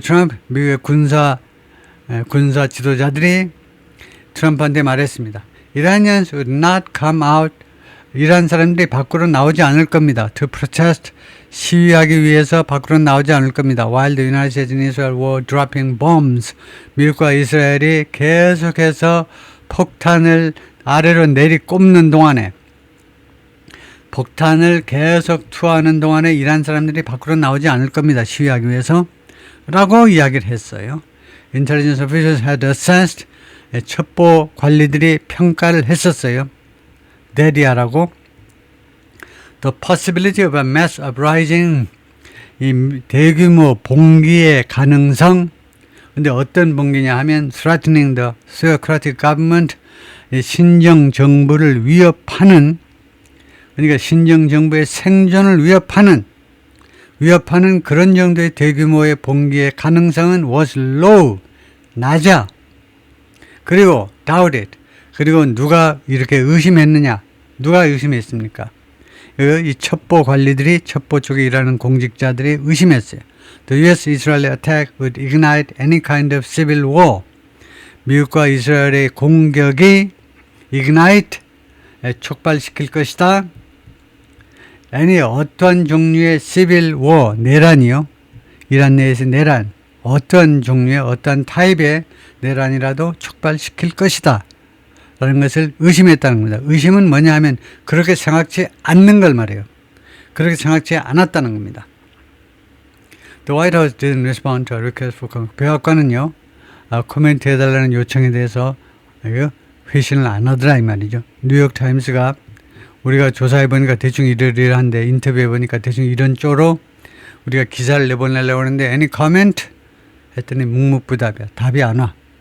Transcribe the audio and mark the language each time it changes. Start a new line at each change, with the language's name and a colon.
Korean: Trump, 미국의 군사 지도자들이 트럼프한테 말했습니다.
English: Iranians would not come out.
Korean: 이란 사람들이 밖으로 나오지 않을 겁니다.
English: To protest,
Korean: 시위하기 위해서 밖으로 나오지 않을 겁니다.
English: While the United States and Israel were dropping bombs.
Korean: 미국과 이스라엘이 계속해서 폭탄을 아래로 내리꼽는 동안에, 폭탄을 계속 투하하는 동안에 이란 사람들이 밖으로 나오지 않을 겁니다. 시위하기 위해서. 라고 이야기를 했어요.
English: Intelligence officials had assessed.
Korean: 첩보 관리들이 평가를 했었어요. 데디아라고.
English: The possibility of a mass uprising.
Korean: 이 대규모 봉기의 가능성. 근데 어떤 봉기냐 하면
English: threatening the theocratic government.
Korean: 신정 정부를 위협하는, 그러니까 신정 정부의 생존을 위협하는 그런 정도의 대규모의 봉기의 가능성은
English: was low.
Korean: 낮아. 그리고 doubted. 그리고 누가 이렇게 의심했느냐? 누가 의심했습니까? 이 첩보 관리들이, 첩보 쪽에 일하는 공직자들이 의심했어요.
English: The U.S.-Israel attack would ignite any kind of civil war.
Korean: 미국과 이스라엘의 공격이 ignite, 촉발시킬 것이다. any 어떠한 종류의 civil war, 내란이요. 이란 내에서 내란. 어떤 종류의 어떤 타입의 내란이라도 촉발시킬 것이다 라는 것을 의심했다는 겁니다. 의심은 뭐냐 하면 그렇게 생각지 않는 걸 말해요. 그렇게 생각지 않았다는 겁니다.
English: The White House didn't respond to a request for comment.
Korean: 백악관은요, 코멘트 해달라는 요청에 대해서 회신을 안 하더라 이 말이죠. 뉴욕타임스가 우리가 조사해보니까 대충 이러이러한데, 인터뷰해보니까 대충 이런 쪽으로 우리가 기사를 내보내려고 하는데
English: any comment?
Korean: 했더니 묵묵부답이야. 답이 안 와.